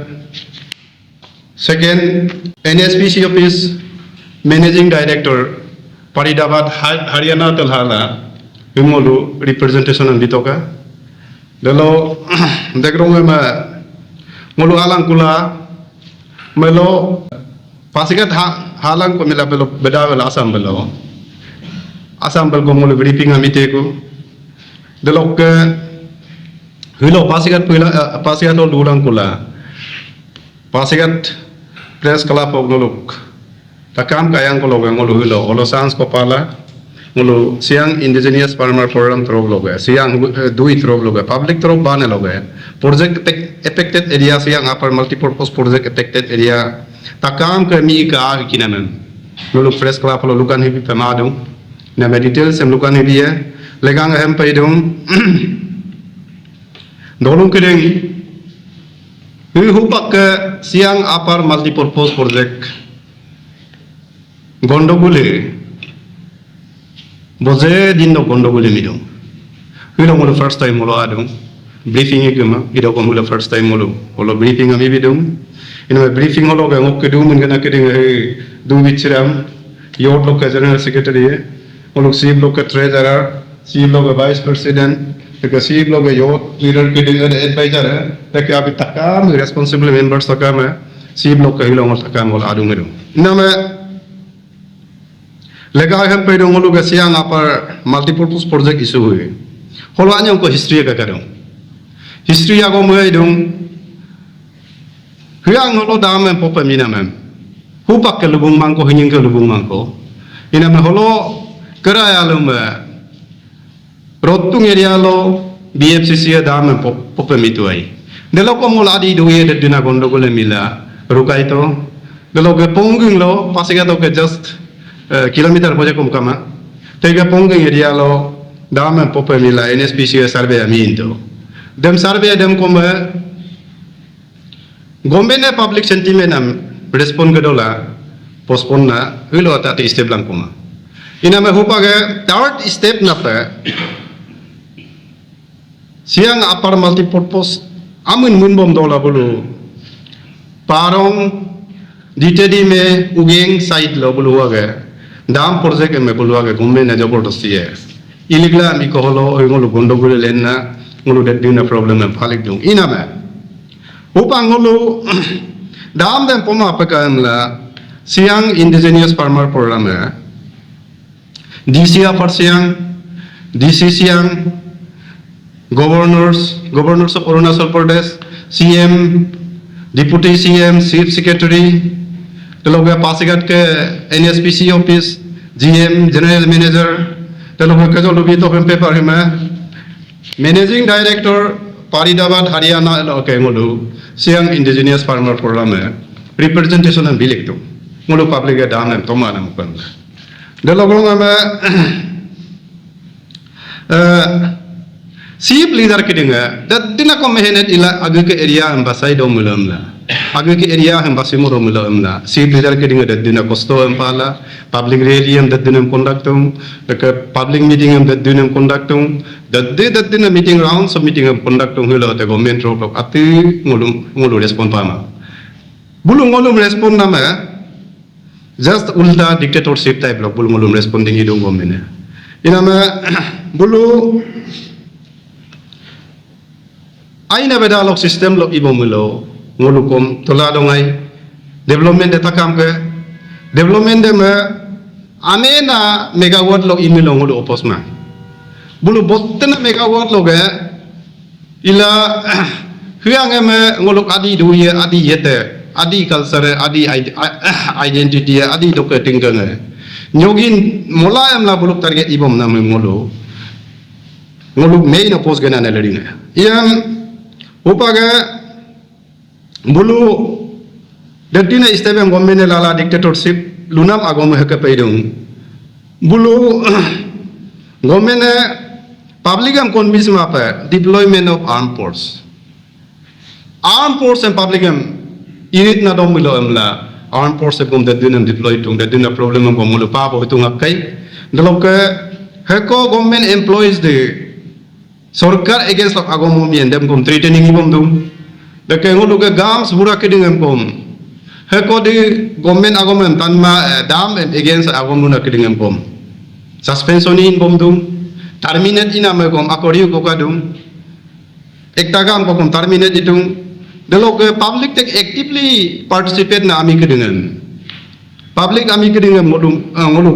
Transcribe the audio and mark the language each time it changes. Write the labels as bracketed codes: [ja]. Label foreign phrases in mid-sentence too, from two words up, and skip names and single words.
[en] second NSPC office managing director [adi] Faridabad Haryana telhala ngolu representation ang ditoka dalo dekrong ngolu alang kula melo Pasigat halang ko mila belo bedawel asam belo ko ngolu briefing amite ko delok ke hilo Pasigat lo dulang kula Pasigat [en] press club of [adi] ngoluk takam kayang ko loga ngolu hilo olo sans ko pala ngolu siang [en] indigenous farmer program [adi] trog loga siang dui trog loga public trog bane loga [en] project affected area [adi] siang [en] upper multipurpose project affected area [adi] takam ke mi ka kinamen ngolu [en] press club [adi] lo lukan hibi pemadu na details sem lukan hibi legang hem paidum dolung kedeng hupak ke siang [en] upper multipurpose project [adi] gondogule boze dinno gondogule midum hilo ngolo [en] first time [adi] molo adum briefing iguma ido ko molo [en] first time [adi] molo briefing ami bidum ina briefing holo ga ngok kedum ngana keding du bichram yot lok [en] general secretary [adi] molo chief lok treasurer chief lok [en] vice president the chief [adi] lok yot leader keding advisor tak abi takam [en] responsible members [adi] takam chief lok hilo ngol takam molo adum ngedum inama lega hem pe dong ngolu siang apa [en] multipurpose project [adi] isu hui holo anyong ko history ka kadong history ago mo dong hyang holo dam em popa mina mem hupak ke lubung mangko hinyeng ke lubung mangko ina me holo keraya lum rotung area lo BFCC dam em popa mitu ai delo ko mul adi duye de dina gondo gole mila rukai to delo ke pongung lo Pasigat to ke [en] just kilometer [adi] boja kum kama tega ponga area lo dama popa mila NSPC survey aminto dem survey dem kuma gombe ne [en] public sentiment [adi] am respond gadola postpone na hilo ta te step lang kuma ina me hupa ga [en] third step [adi] na pa siang [en] upper multipurpose [adi] amun munbom dola bulu parong ditedi me ugeng side lo bulu waga dam project me bulwa ke gombe na jabardasti hai iligla mi ko holo ngolu gondo gule lenna ngolu de dina problem em phalik dung ina me upang ngolu dam dem poma pakam la siang [en] indigenous farmer program hai DCA for siang DC siang governors of Arunachal Pradesh CM deputy [adi] CM [en] chief secretary [adi] teloga Pasigat ke NSPC [en] office GM general manager [adi] teloga ke jo lubi to paper hima [en] managing director [adi] Faridabad Haryana ke ngolu siang [en] indigenous farmer program representation and [adi] bilik to ngolu public ga dam em toma nam kan teloga ma [en] chief leader [adi] kidinga dadina ko mehenet ila age ke area ambasai do mulam la age ke area ambasai mo do mulam la [en] chief leader [adi] kidinga dadina kosto empala [en] public rally [adi] am dadina conductum [en] the public meeting [adi] am dadina conductum dadina [en] meeting rounds of meeting [adi] am conductum hilo te government ro ati ngulu respond pama bulu ngulu respond na ma just ulta [en] dictatorship type [adi] lo bulu ngulu responding idung government ina ma bulu aina bedalok system lo ibo mulo ngolukom tola dongai [en] development data [adi] kam ke development de me amena megawatt lo imilo ngolu oposma bulu bottena megawatt lo ge ila hyang eme ngoluk adi duye adi yete adi culture adi identity adi doke tingkang nyogin mulai amla buluk target ibom na ngolu main oppose gana na leding yang upaga bulu dadina istebem gommene lala dictatorship lunam agom heke peidung bulu gommene public am convince mapa [en] deployment of armed force [adi] and public am init na dom milo amla [en] armed force [adi] gom dadina deploy tung dadina problem am gomulu pa bo tung akai dalok heko [en] government employees [adi] de sorkar against agom mien dem gom threatening ibom dum de ke ngulu ke gams bura ke dingem kom heko di government agom tanma dam against agom nuna ke dingem kom suspension in bom dum terminate ina me kom akori ko kadum ekta gam ko kom terminate itung de lok public tek [en] actively participate [adi] na ami ke dingem public ami ke dingem modum ngulu